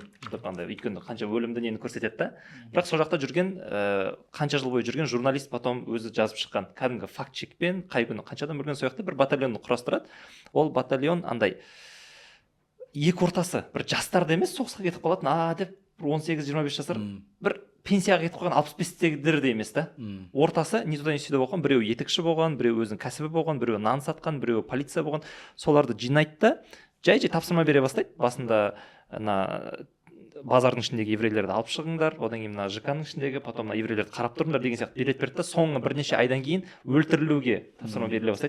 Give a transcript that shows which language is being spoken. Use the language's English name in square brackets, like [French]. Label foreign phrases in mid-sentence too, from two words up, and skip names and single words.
[Kazakh] Өйткені қанша өлімді нені көрсетеді да. Бірақ сол жақта жүрген қанша жыл бойы жүрген журналист потом өзі жазып шыққан кәдімгі факт чекпен қай күні қанша адам өлген, сол жақта бір батальонды құрастырады. Ол батальон андай екі ортасы, бір жастарды емес соғысқа кетіп қалатын деп 18-25 жасар, бір пенсияға кетіп қойған 65-тегілер де емес та. Ортасы [Russian] не туда не сюда [Kazakh] болған, біреу етікші болған, біреу өзінің кәсібі болған, біреу нан сатқан, біреу полиция болған. Соларды жинайды да, жай тапсырма бере бастайды. Басында базардың ішіндегі еврейлерді алып шығыңдар, одан кейін мына ЖК-ның ішіндегі, потом мына еврейлерді қарап тұрыңдар деген сияқты билет берді да, соңғы бірнеше айдан кейін өлтірілуге тапсырма беріле бастайды.